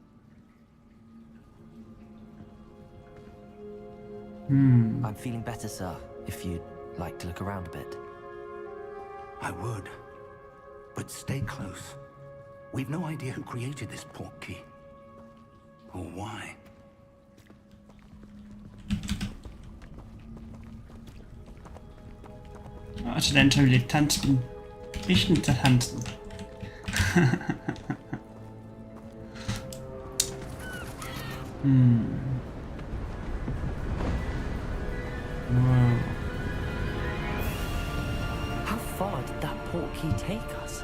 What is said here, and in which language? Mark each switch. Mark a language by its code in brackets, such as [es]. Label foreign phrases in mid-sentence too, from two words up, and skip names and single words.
[en] I'm feeling better, sir, if you'd like to look around a bit. I would. But stay close. We've no idea who created this port key. Or why. [da] Altså, den tager vi lidt tansen. Ikke til tansen. Wow. [en] How far did that port key take us?